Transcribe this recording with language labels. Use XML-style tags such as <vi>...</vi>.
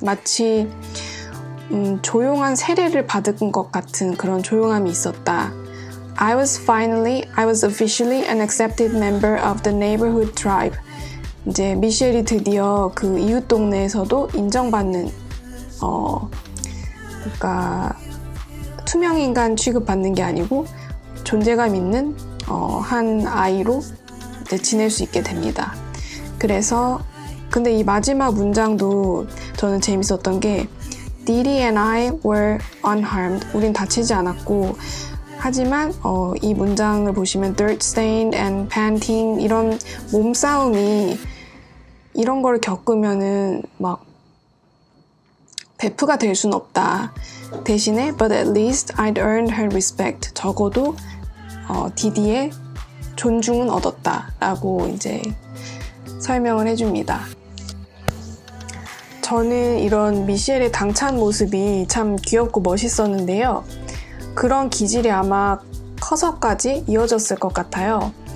<ko>마치 조용한 세례를 받은 것 같은 그런 조용함이 있었다.</ko> <en>I was officially an accepted member of the neighborhood tribe.</en> <ko>이제 미셸이 드디어 그 이웃 동네에서도 인정받는 그러니까 투명인간 취급받는 게 아니고 존재감 있는 한 아이로 이제 지낼 수 있게 됩니다. 그래서 근데 이 마지막 문장도 저는 재밌었던 게</ko> <en>Dee Dee and I were unharmed.</en> <ko>우린 다치지 않았고 하지만 이 문장을 보시면</ko> <en>dirt-stained and panting</en> <ko>이런 몸싸움이 이런 걸 겪으면은 막 베프가 될 순 없다. 대신에</ko> <en>but at least I'd earned her respect.</en> <ko>적어도 디디의 존중은 얻었다 라고 이제 설명을 해줍니다. 저는 이런 미셸의 당찬 모습이 참 귀엽고 멋있었는데요. 그런 기질이 아마 커서까지 이어졌을 것 같아요.</ko>